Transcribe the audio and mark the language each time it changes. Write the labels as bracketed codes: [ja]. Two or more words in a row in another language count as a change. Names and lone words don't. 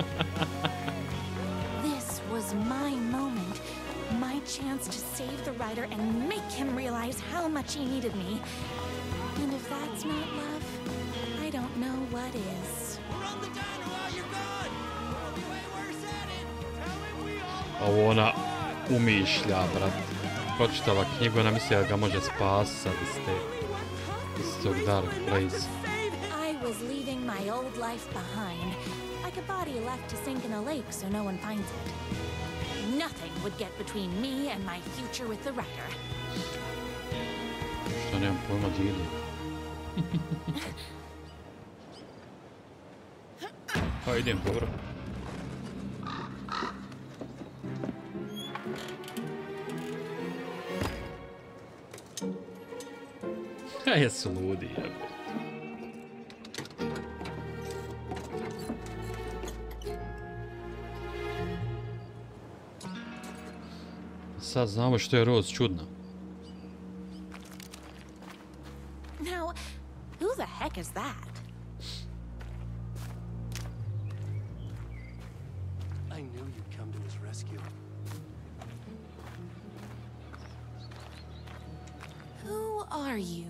[en] This was my moment. My chance to save the rider and make him realize how much he needed me. And if that's not love, I don't know what is. Run the diner while you're gone! We'll be way worse at it! Tell him we all [hr] Ovo ona umišlja, brat. Pročitala knjigu, ona misli da ga može spasati iz tog [en] dark place. I was leaving my old life behind, like a body left to sink in a lake so no one finds it. Nothing would get between me and my future with the rider. [hr] Što nemam pojma di idu. Pa idem, dobro. Jesu ludi, jebe. Sad znamo što je Rose čudna. [en] Now, who the heck is that? I knew you'd come to his rescue. Who are you?